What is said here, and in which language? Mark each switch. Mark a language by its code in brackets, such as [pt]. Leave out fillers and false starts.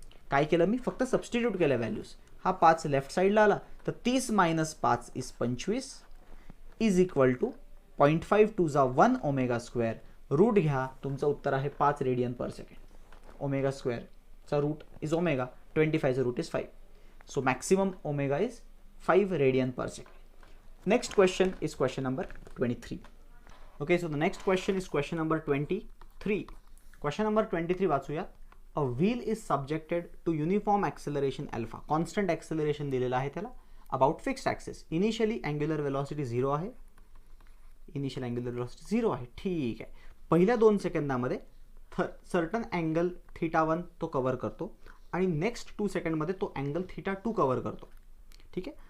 [mr] काय केलं मी, फक्त सबस्टिट्यूट केलं व्हॅल्यूज. हा 5 लेफ्ट साईडला आला तर 30 - 5 = 25 = 0.5 2 = 1 ω². रूट घ्या, तुमचं उत्तर आहे 5 radian per second. ω²चा route is omega, 25चा route is 5. [en] So maximum omega is 5 radian per second. Next question is question number 23. Okay, so the next question is question number 23. [mr] Question number 23 वाचूया. [en] A wheel is subjected to uniform acceleration alpha. [mr] Constant acceleration दिलेलं आहे त्याला about fixed access. Initially angular velocity 0 आहे. Initial angular velocity 0 आहे. ठीक आहे. पहिल्या 2 सेकंदामध्ये certain angle θ1 तो cover करतो आणि नेक्स्ट 2 सेकंडमध्ये तो अँगल θ2 कवर करतो. ठीक आहे.